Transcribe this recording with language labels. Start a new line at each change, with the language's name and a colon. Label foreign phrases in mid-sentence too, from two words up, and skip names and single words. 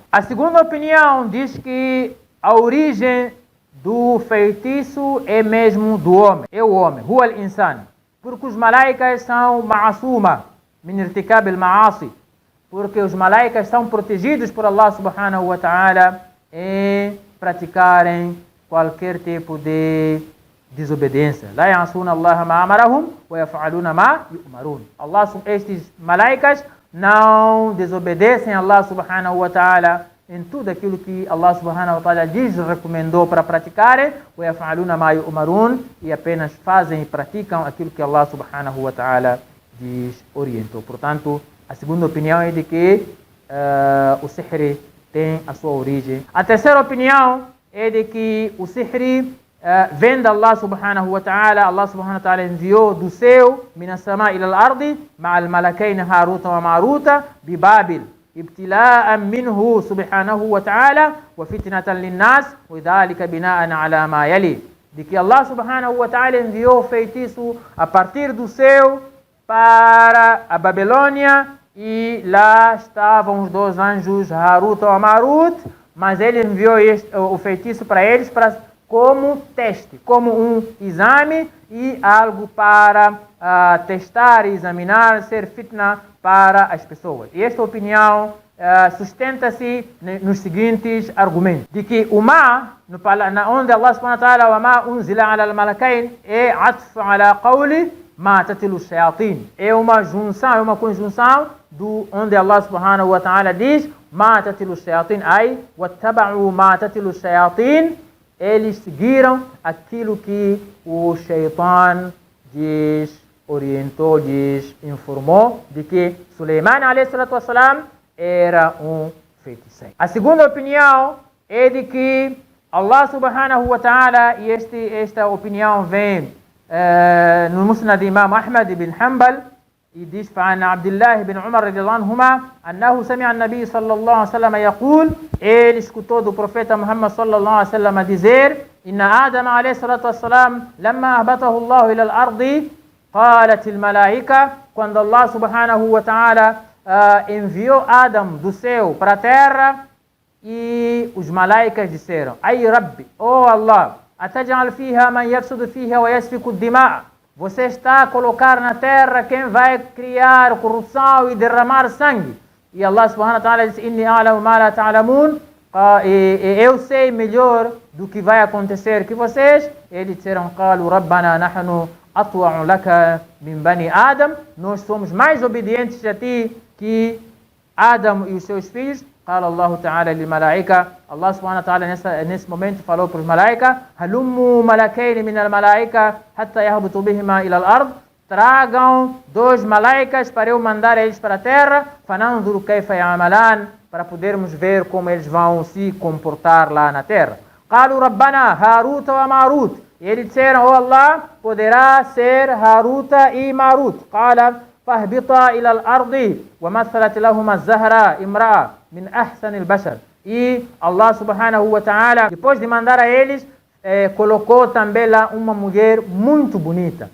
Portuguese: A segunda opinião diz que a origem do feitiço é mesmo do homem, é o homem,
Arabic: هو الإنسان,
Portuguese: porque os malaicas são
Arabic: معصومون من ارتكاب المعاصي,
Portuguese: porque os malaicas são protegidos por
Arabic: الله سبحانه وتعالى
Portuguese: em praticarem qualquer tipo de desobediência.
Arabic: لا يعصون الله ما أمرهم ويفعلون ما يؤمرون.
Portuguese: Estes malaicas não desobedecem a
Arabic: الله سبحانه وتعالى
Portuguese: em tudo aquilo que
Arabic: الله سبحانه وتعالى
Portuguese: diz, recomendou para praticarem,
Arabic: ويفعلون ما يؤمرون,
Portuguese: e apenas fazem e praticam aquilo que
Arabic: الله سبحانه وتعالى
Portuguese: diz, orientou. Portanto, a segunda opinião é de que o sihr tem a sua origem. A terceira opinião é de que o sihr vem de
Arabic: الله سبحانه وتعالى. الله سبحانه وتعالى
Portuguese: enviou do céu,
Arabic: من السماء إلى الأرض مع الملكين هاروت وماروت ببابل ابتلاء منه سبحانه وتعالى وفتنة للناس وذلك بناء على ما يلي.
Portuguese: De que Allah subhanahu wa ta'ala enviou feitiço a partir do céu para a Babilônia, e lá estavam os dois anjos Harut e Marut, mas ele enviou o feitiço para eles como teste, como um exame e algo para testar e examinar, ser fitna para as pessoas. E esta opinião sustenta-se nos seguintes argumentos: de que o ma, onde
Arabic: الله سبحانه وتعالى وما أنزل على الملكين, é عطف على قول ما تتلو الشياطين,
Portuguese: é uma junção, é uma conjunção do onde
Arabic: الله سبحانه وتعالى
Portuguese: diz
Arabic: ما تتلو الشياطين أي واتبعوا ما تتلو الشياطين,
Portuguese: eles seguiram aquilo que o Shaitan orientou, informou de que Suleiman
Arabic: عليه الصلاة والسلام
Portuguese: era um feiticeiro. A segunda opinião é de que
Arabic: الله سبحانه وتعالى,
Portuguese: e esta opinião vem no Musnad Imam Ahmad ibn Hanbal, e diz
Arabic: فعن عبد الله بن عمر رضي الله عنهما أنه سمع النبي صلى الله عليه وسلم يقول,
Portuguese: ele escutou do profeta Muhammad
Arabic: صلى الله عليه وسلم
Portuguese: dizer:
Arabic: إن آدم عليه الصلاة والسلام لما أهبطه الله إلى الأرض قالت الملائكة,
Portuguese: quando
Arabic: الله سبحانه وتعالى
Portuguese: enviou Adam do céu para a terra, e os malaicas disseram:
Arabic: أي ربي, oh Allah, أتجعل فيها من يفسد فيها ويسفك الدماء,
Portuguese: você está a colocar na terra quem vai criar corrupção e derramar sangue. E
Arabic: الله سبحانه وتعالى
Portuguese: diz:
Arabic: إني أعلم ما لا تعلمون,
Portuguese: eu sei melhor do que vai acontecer que vocês. Eles disseram:
Arabic: قالوا ربنا نحن أطوع لك من بني آدم,
Portuguese: nós somos mais obedientes a ti que Adam e os seus filhos.
Arabic: قال الله تعالى للملائكة, الله سبحانه وتعالى
Portuguese: nesse momento falou para os malaicas:
Arabic: هلموا ملكين من الملائكة حتى يهبطوا بهما إلى الأرض,
Portuguese: tragam dois malaicas para eu mandar eles para a terra,
Arabic: فننظر كيف يعملان,
Portuguese: para podermos ver como eles vão se comportar lá na terra.
Arabic: قالوا ربنا هاروت وماروت,
Portuguese: e eles disseram: oh Allah, poderá ser Haruta e Marut.
Arabic: قال فاهبطا إلى الأرض ومثلت لهما الزهراء امرأة من أحسن البشر.
Portuguese: E
Arabic: الله سبحانه وتعالى,
Portuguese: depois de mandar a eles, colocou também lá uma mulher muito bonita.